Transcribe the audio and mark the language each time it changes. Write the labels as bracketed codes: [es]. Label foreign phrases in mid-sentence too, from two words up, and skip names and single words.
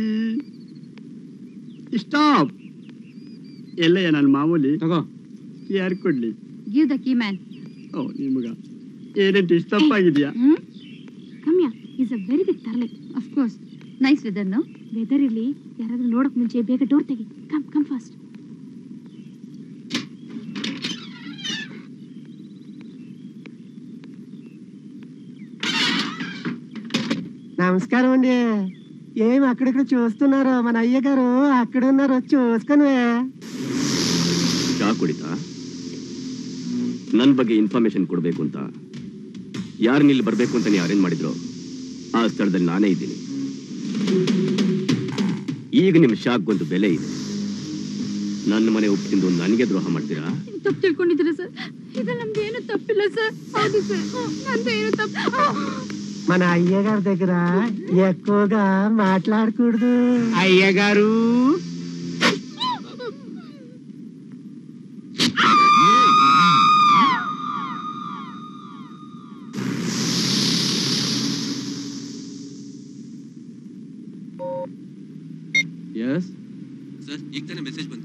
[kn] ಸ್ಟಾಪ್. ಎಲ್ಲಯ್ಯ ನನ್ನ ಮಾಮೂಲಿ ತಗೋ. ಯಾರು ಕೊಡ್ಲಿ? [en] Give the key man. [kn] ಓ ನಿಮಗ ಏನೇಂಟಿ ತಪ್ಪಾಗಿದ್ಯಾ? [en] Kamya is a very big ತರ್ಲೆ. Of course nice weather. no weather [kn] ಇಲ್ಲಿ ಯಾರಾದ್ರೂ ನೋಡಕ್ ಮುಂಚೆ ಬೇಗ ಡೋರ್ ತೆಗಿ. [en] Come come fast. [te] నమస్కారం అండి. ఏం అక్కడిక్కడ చూస్తున్నారు? మన అయ్య గారు అక్కడ ఉన్నారు, చూసుకొని. [kn] ಚಾ ಕುಡಿತಾ? ನನ್ನ ಬಗ್ಗೆ ಇನ್ಫಾರ್ಮೇಶನ್ ಕೊಡಬೇಕು ಅಂತ ಯಾರನ್ನ ಇಲ್ಲಿ ಬರಬೇಕು ಅಂತ ನೀವು ಅರೇಂಜ್ ಮಾಡಿದ್ರು ಆ ಸ್ಥಳದಲ್ಲಿ ನಾನೇ ಇದ್ದೀನಿ. ಈಗ ನಿಮ್ಮ ಶಾಕ್ಗೊಂದು ಬೆಲೆ ಇದೆ. ನನ್ನ ಮನೆ ಉಪ್ಪಿಂದು ನನಗೆ ದ್ರೋಹ ಮಾಡ್ತೀರಾ? ತಪ್ಪು ತಿಳ್ಕೊಂಡಿದ್ದೀರಾ ಸರ್? ಇದು ನಮ್ದು ಏನು ತಪ್ಪಿಲ್ಲ ಸರ್. ಹೌದು ಸರ್, ನಂದು ಏನು ತಪ್ಪು. [te] మన అయ్య గారి దగ్గర ఎక్కువగా మాట్లాడకూడదు. అయ్య గారు [kn] ಎಸ್ ಸರ್, ಈಗ ತಾನೇ ಮೆಸೇಜ್ ಬಂತು.